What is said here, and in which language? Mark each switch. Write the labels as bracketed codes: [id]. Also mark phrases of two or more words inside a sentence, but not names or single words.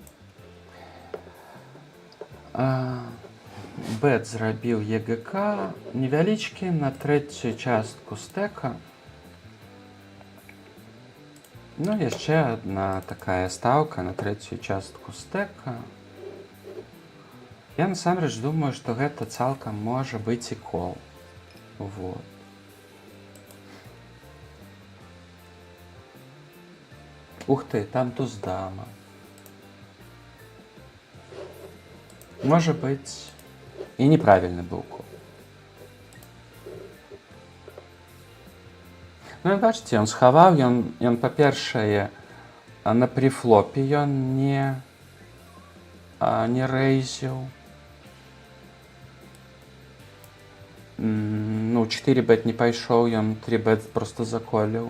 [be] Бет зрабіў ЕГК невялічкі на трэцюю частку стэка. Ну, яшчэ адна такая стаўка на трэцюю частку стэка. Я насамрэч думаю, што гэта цалкам можа быць і кол. Вот. Ух ты, там туз дама. [ru] Может быть, и неправильный был ход. [be] Ну, бачите, ён схаваў, ён па-першае, на префлопе ён не рэйзіў. Ну, 4 бет не пайшоў, ён 3 бет просто заколіў.